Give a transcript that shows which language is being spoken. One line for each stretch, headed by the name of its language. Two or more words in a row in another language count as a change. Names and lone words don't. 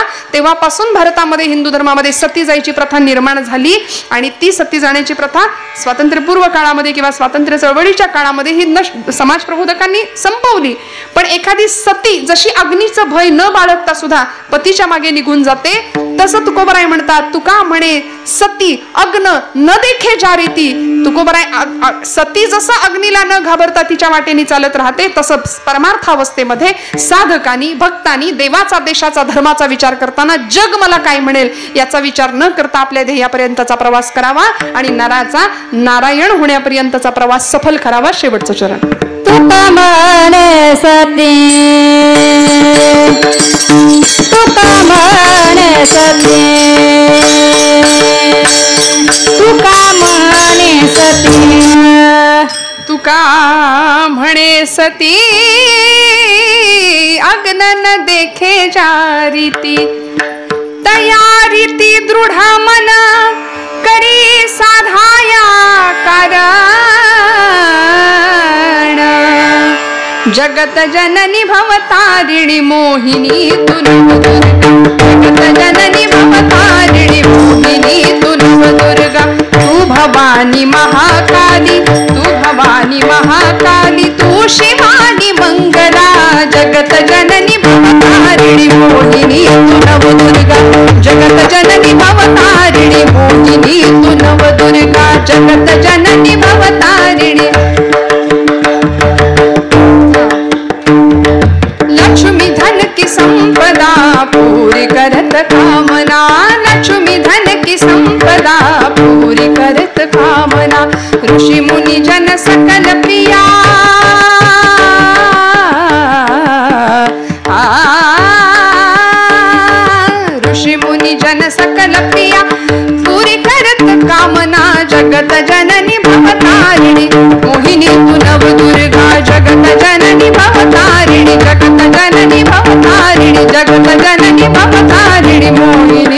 Marathi: तेव्हापासून भारतामध्ये हिंदू धर्मामध्ये सती जायची प्रथा निर्माण झाली. आणि ती सती जाण्याची प्रथा स्वातंत्र्यपूर्व काळामध्ये किंवा स्वातंत्र्य चळवळीच्या काळामध्ये ही समाज प्रबोधकांनी संपवली. पण एखादी सती जशी अग्नीचं भय न बाळगता सुद्धा पतीच्या मागे निघून जाते, तसं तुकोबराय म्हणतात, तुका म्हणे सती अग्न न देखे जारीती. तुकोबराय सती जसं अग्नीला न घाबरता तिच्या वाटेने चालत राहते, तसं परमार्थावस्थेमध्ये साधकांनी, भक्तांनी देवाचा, देशाचा, धर्माचा विचार करताना जग मला काय म्हणेल याचा विचार न करता आपल्या ध्येयापर्यंतचा प्रवास करावा आणि नराचा नारायण होण्यापर्यंतचा प्रवास सफल करावा. शेवटचं चरण. तुका म्हणे सती, तुका म्हणे सती, तुका म्हणे सती, तुका म्हणे सती अग्न न देखे जारीती. तयारीती दृढ मन करी साधाया कारण.
Hindi: जगत जननी भवतारिणी मोहिनी तु नवदुर्गा. जगत जननी भवतारिणी मोहिनी तु नवदुर्गा. तू भवानी महाकाली, तू आई महाकाली तू शिवानी मंगला जगत जननी भवतारिणी मोहिनी तू नवदुर्गा जगत जननी भवतारिणी मोहिनी तू नवदुर्गा जगत जननी भवतारिणी लक्ष्मी धन की संपदा पूरी करत कामना लक्ष्मी धन की संपदा पूरी करत कामना ऋषि मुनि जन सकल प्रिया ऋषि मुनि जन सकल प्रिया पूरी करत कामना जगत जननी भवतारिणी मोहिनी तू नवदुर्गा जगत जननी भवतारिणी जगत जननी भवतारिणी जगत जननी भवतारिणी